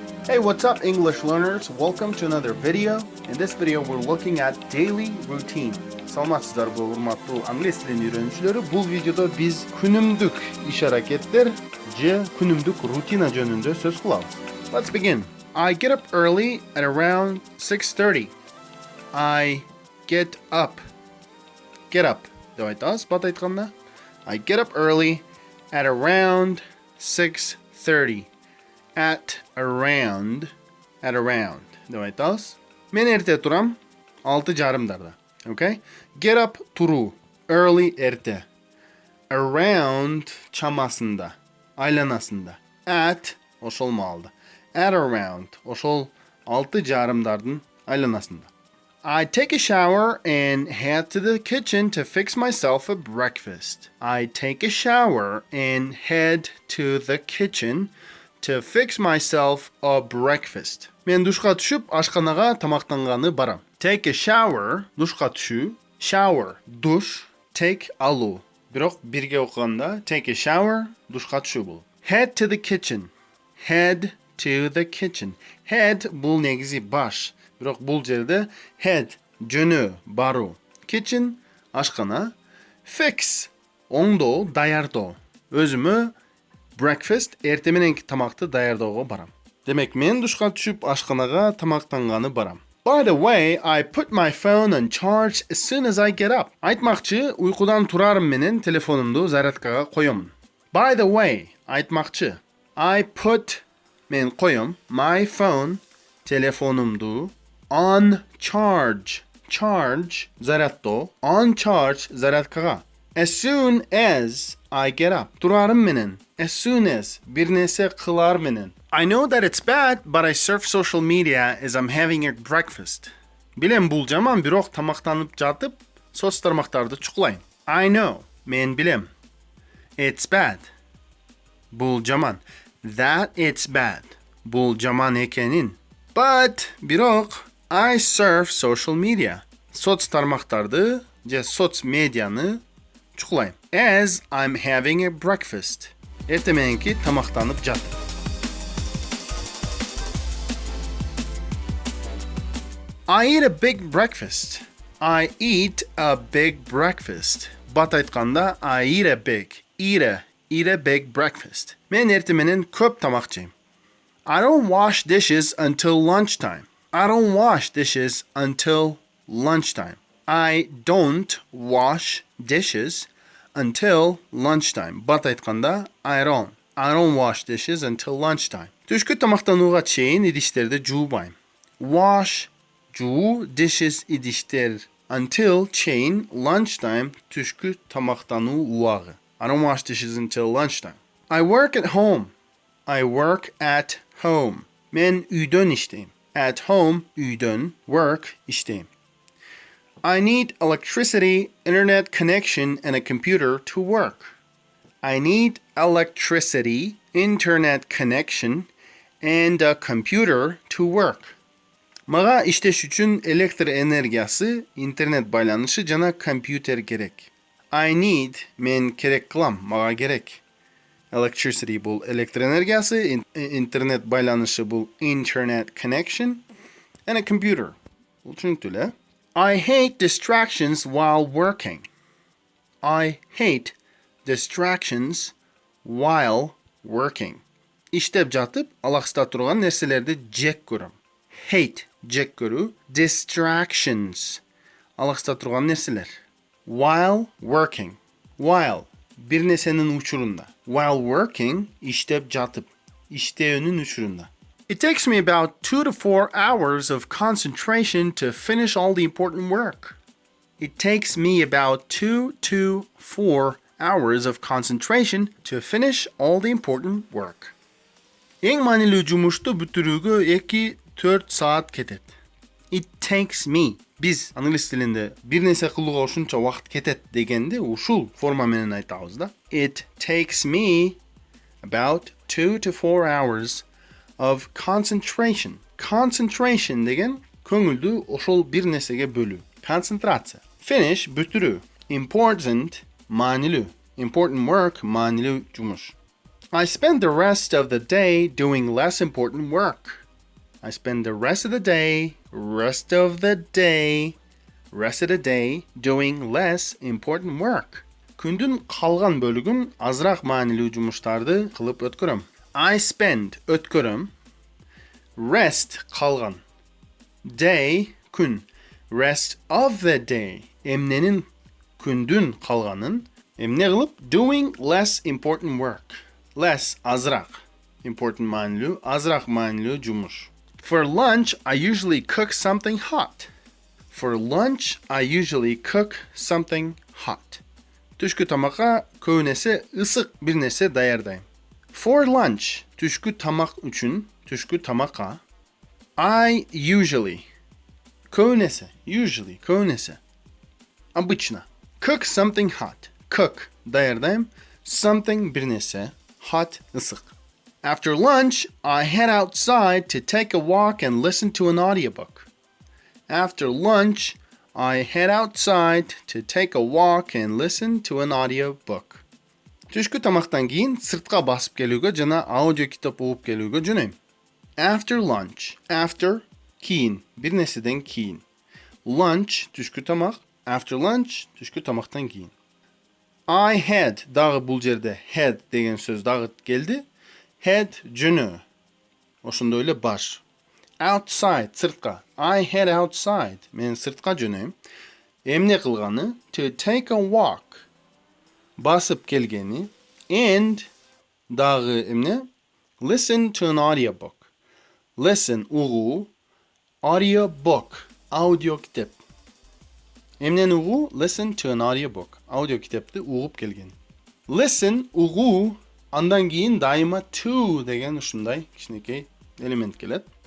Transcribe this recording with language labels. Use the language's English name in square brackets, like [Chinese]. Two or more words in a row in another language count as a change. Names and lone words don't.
[English] Hey, what's up English learners? Welcome to another video. In this video we're looking at daily routine. [Kyrgyz] Саламатсыздар урматтуу англис тилин үйрөнүүчүлөрү. Бул видеодо биз күнүмдүк иш аракеттер же күнүмдүк рутина жөнүндө сөз кылабыз. [English] Let's begin. I get up early at around 6:30. I get up. Get up [Kyrgyz] деп айтабыз бат айтканда. [English] I get up early at around 6:30. At around [Kyrgyz] деп айтабыз. Мен эрте турам 6:30-дарда. [English] Okay? Get up [Kyrgyz] туруу, early эрте. Around чамасында, айланасында. At ошол маалда. [English] At around [Kyrgyz] ошол 6:30-дардын айланасында. [English] I take a shower and head to the kitchen to fix myself a breakfast. I take a shower and head to the kitchen to fix myself a breakfast. [Kyrgyz] Мен душка түшүп, ашканага тамактанганы барам. [English] Take a shower, [Kyrgyz] душка түшүү, shower, душ, take алуу. Бирок бирге окуганда [English] take a shower, [Kyrgyz] душка түшүү бул. [English] Head to the kitchen. Head to the kitchen. [Kyrgyz] Head бул негизи баш. Бирок бул жерде head жөнөө, баруу. Kitchen ашкана. Fix оңдоо, даярдоо. Өзүмө breakfast эрте мененки тамакты даярдоого барам. Демек мен душка түшүп ашканага тамактанганы барам. [English] By the way, I put my phone on charge as soon as I get up. [Kyrgyz] Айтмакчы, уйкудан турарым менен телефонумду зарядкага коёмун. [English] By the way, айтмакчы. I put [Kyrgyz] мен коём [English] my phone телефонумду on charge. Charge зарядтоо, on charge зарядкага. As soon as I get up. [Kyrgyz] Турарым менен. [English] As soon as [Kyrgyz] бир нерсе кылар менен. [English] I know that it's bad, but I surf social media as I'm having a breakfast. [Kyrgyz] Билем бул жаман, бирок тамактанып жатып, соц тармактарды чукулайм. [English] I know, [Kyrgyz] мен билем. [English] It's bad. [Kyrgyz] Бул жаман. [English] That it's bad. [Kyrgyz] Бул жаман экенин. [English] But, бирок, I surf social media. [Kyrgyz] Соц тармактарды же соц медианы чукулайм. [English] As I'm having a breakfast. [Kyrgyz] Эрте мененки тамактанып жатып. [English] I eat a big breakfast. I eat a big breakfast. [Kyrgyz] Бат айтканда [English] I eat a big breakfast. [Kyrgyz] Мен эрте менен көп тамак жейм. [English] I don't wash dishes until lunchtime. I don't wash dishes until lunchtime. I don't wash dishes until lunchtime. [Kyrgyz] Бат айтканда [English] I don't wash dishes until lunchtime. [Kyrgyz] Түшкү тамактанууга чейин идиштерди жуубайм. Wash жуу, dishes идиштер. Until чейин lunchtime түшкү тамактануу убагы. [English] I don't wash dishes until lunchtime. I work at home. I work at home. [Kyrgyz] Мен үйдөн иштейм. [English] At home [Kyrgyz] үйдөн, work иштейм. [English] I need electricity, internet connection, and a computer to work. I need electricity, internet connection, and a computer to work. [Kyrgyz] Мага иштеш үчүн электр энергиясы, интернет байланышы жана компьютер керек. [English] I need, [Kyrgyz] мен керек кылам, мага керек. Electricity бул электр энергиясы, интернет байланышы бул [English] internet connection, and a computer. [Kyrgyz] Бул түшүнүктүү эле. [English] I hate distractions while working. I hate distractions while working. [Kyrgyz] Иштеп жатып, алаксыта турган нерселерди жек көрөм. Hate, жек көрүү. Distractions, алаксыта турган нерселер. [English] While working. While, [Kyrgyz] бир нерсенин учурунда. [English] While working, [Kyrgyz] иштеп жатып. Иштөөнүн учурунда. [English] It takes me about 2 to 4 hours of concentration to finish all the important work. It takes me about 2 to 4 hours of concentration to finish all the important work. [Kyrgyz] Эң маанилүү жумушту бүтүрүүгө 2-4 саат кетет. [English] It takes me. [Kyrgyz] Биз англис тилинде бир нерсе кылууга ушунча убакыт кетет дегенде ушул форма менен айтабыз да. [English] It takes me about 2 to 4 hours of concentration. [Kyrgyz] Concentration деген көңүлдү ошол бир нерсеге бөлүү. Концентрация. Finish бүтүрүү. Important маанилүү. [English] Important work [Kyrgyz] маанилүү жумуш. [English] I spend the rest of the day doing less important work. I spend the rest of the day doing less important work. [Kyrgyz] Күндүн калган бөлүгүн азыраак маанилүү жумуштарды кылып өткөрөм. I spend өткөрөм. Rest калган. [English] Day күн. Rest of the day. [Kyrgyz] Эмненин күндүн калганын эмне кылып [English] doing less important work. [Kyrgyz] Less азыраак. Important маанилүү, азыраак маанилүү жумуш. [English] For lunch, I usually cook something hot. For lunch, I usually cook something hot. [Kyrgyz] Түшкү тамакка көбүнесе ысык бир нерсе даярдайм. [English] For lunch, [Kyrgyz] түшкү тамак үчүн, түшкү тамакка [English] I usually [Kyrgyz] обычно [English] cook something hot. [Kyrgyz] Cook даярдайм, something бир нерсе, hot ысык. [English] After lunch, I head outside to take a walk and listen to an audiobook. After lunch, I head outside to take a walk and listen to an audiobook. [Kyrgyz] Түшкү тамактан кийин сыртка басып келүүгө жана аудио китап угуп келүүгө жөнөйм. After lunch. After кийин, бир нерседен кийин. Lunch түшкү тамак. [English] After lunch [Kyrgyz] түшкү тамактан кийин. [English] I head [Kyrgyz] дагы бул жерде head деген сөз дагы келди. Head жөнө. Ошондой эле баш. Outside сыртка. [English] I head outside. [Kyrgyz] Мен сыртка жөнөйм. Эмне кылганы? [English] To take a walk. [Kyrgyz] Басып келгени. And дагы эмне? [English] Listen to an audiobook. Listen угуу. [Kyrgyz] Audiobook. Аудио китеп. Эмнени угуу? [English] Listen to an audiobook. [Kyrgyz] Аудио китепти угуп келген. Listen угуу. Андан кийин дайыма to деген ушундай кичинекей элемент келет.